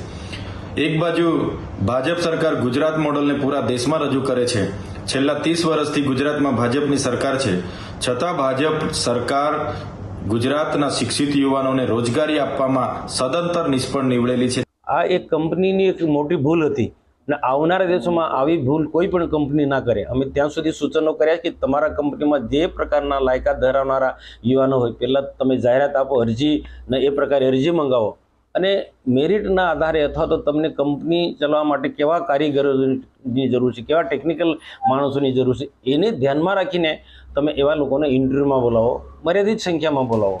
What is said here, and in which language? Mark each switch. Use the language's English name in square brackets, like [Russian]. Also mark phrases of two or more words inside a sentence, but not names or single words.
[Gujarati] એક બાજુ ભાજપ સરકાર ગુજરાત મૉડલ ને પૂરા દેશ માં રજૂ કરે છે। છેલ્લા 30 વર્ષથી ગુજરાત માં ભાજપની સરકાર છે, છતાં ભાજપ સરકાર ગુજરાતના શિક્ષિત યુવાનોને રોજગારી આપવામાં સદંતર નિષ્ફળ નીવડેલી છે। આ એક કંપનીની એક મોટી ભૂલ હતી અને આવનારા દિવસોમાં આવી ભૂલ કોઈ પણ કંપની ના કરે। અમે ત્યાં સુધી સૂચનો કર્યા કે તમારા કંપનીમાં જે પ્રકારના લાયકાત ધરાવનારા યુવાનો હોય પહેલાં તમે જાહેરાત આપો, અરજી ને એ પ્રકારે અરજી મંગાવો અને મેરિટના આધારે અથવા તો તમને કંપની ચલાવવા માટે કેવા કારીગરોની જરૂર છે, કેવા ટેકનિકલ માણસોની જરૂર છે, એને ધ્યાનમાં રાખીને તમે એવા લોકોને ઇન્ટરવ્યુમાં બોલાવો, મર્યાદિત સંખ્યામાં બોલાવો।